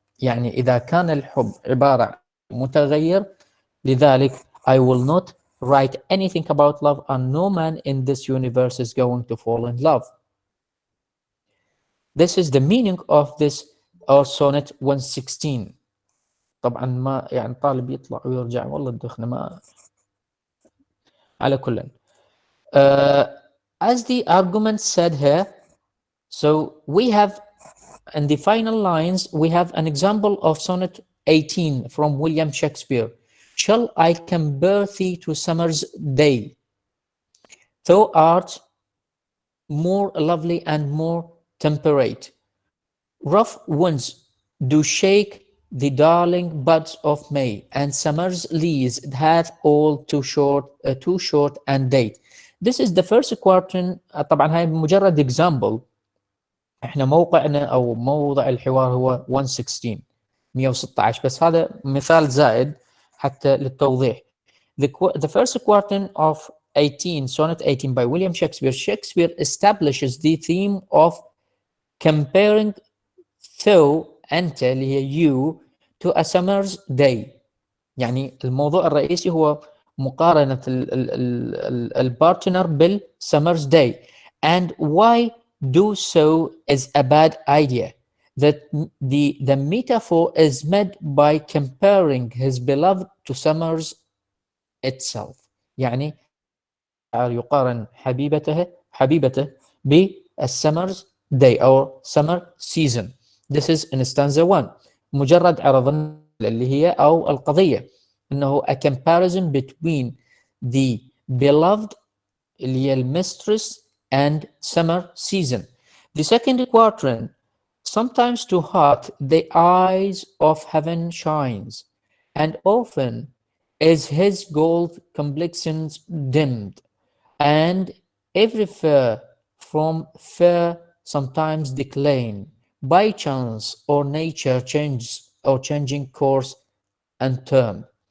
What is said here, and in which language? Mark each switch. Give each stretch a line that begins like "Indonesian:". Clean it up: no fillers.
Arabic: يعني إذا كان الحب عبارة متغير، لذلك
English: I will not write anything about love, and no man in this universe is going to fall in love. This is the meaning of this or sonnet 116.
Arabic: طبعا ما يعني طالب يطلع ويرجع والله الدخنة ما على كل.
English: As the argument said here, so we have in the final lines we have an example of sonnet 18 from William Shakespeare. Shall I compare thee to summer's day? Thou art more lovely and more temperate. Rough winds do shake the darling buds of May, and summer's lease hath all too short and date. This is the first quatrain.
Arabic: طبعا هاي مجرد example. احنا موقعنا او موضع الحوار هو 116 116 بس هذا مثال زائد حتى للتوضيح.
English: The first quatrain of 18, sonnet 18 by William Shakespeare. Shakespeare establishes the theme of comparing thou
Arabic: أنت اللي هي
English: you to a summer's day.
Arabic: يعني الموضوع الرئيسي هو مقارنة البارتنر بالsummer's day,
English: and why do so is a bad idea. That the metaphor is made by comparing his beloved to summer's itself.
Arabic: يعني يقارن حبيبته بالsummer's day
English: or summer season. This is in stanza 1.
Arabic: مجرد عرض اللي هي أو القضية إنه
English: a comparison between the beloved
Arabic: اللي هي الميسترس
English: and summer season. The second quatrain. Sometimes too hot the eyes of heaven shines, and often is his gold complexion dimmed, and every fair from fair sometimes decline, by chance or nature changes or changing course and term.